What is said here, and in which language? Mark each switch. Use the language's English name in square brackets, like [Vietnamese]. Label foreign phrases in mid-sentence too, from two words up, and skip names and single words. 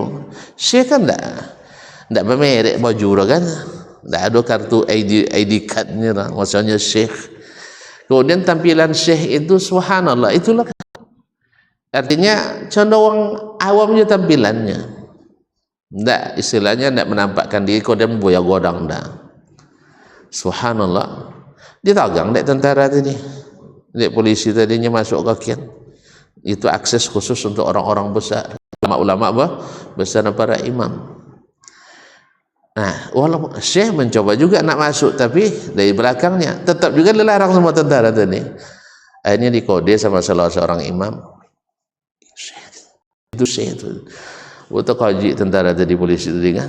[Indonesian] Syekh kan tidak bermerek baju kan, tidak ada kartu [English] ID card- [Indonesian] nya lah, maksudnya Syekh. Kemudian tampilan Syekh itu subhanallah, itulah artinya contoh orang awamnya tampilannya, tidak istilahnya tidak menampakkan diri kemudian [Minangkabau] boya godang dah. Subhanallah, ditagang dek tentara tadi, dek polisi tadinya masuk kakian, [Indonesian] itu akses khusus untuk orang-orang besar. ulama-ulama bersama para imam. Nah, walaupun Syekh mencoba juga nak masuk, tapi dari belakangnya tetap juga dilarang semua tentara tadi. Akhirnya dikode sama salah seorang imam. Syekh itu butuh kaji tentara tadi, polisi tadi kan.